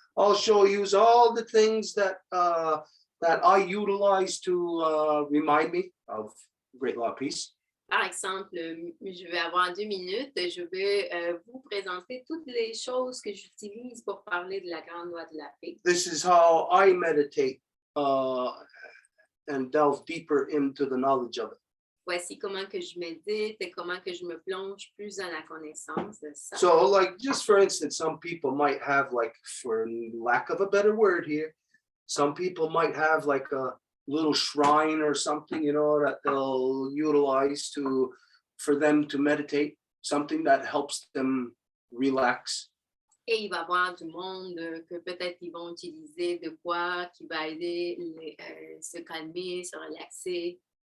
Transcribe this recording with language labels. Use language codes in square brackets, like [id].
[en] Also use all the things that I utilize to remind me of great law of peace. [fr] Par exemple, je vais avoir 2 minutes. Je vais vous présenter toutes les choses que j'utilise pour parler de la grande loi de la paix. [en] This is how I meditate and delve deeper into the knowledge of it. [fr] Voici comment que je médite et comment que je me plonge plus dans la connaissance de ça. [en] So, like, just for instance, some people might have, like, for lack of a better word here, some people might have like a little shrine or something, that they'll utilize for them to meditate, something that helps them relax. [fr] Et il va y avoir du monde que peut-être ils vont utiliser de quoi qui va aider se calmer, se relaxer.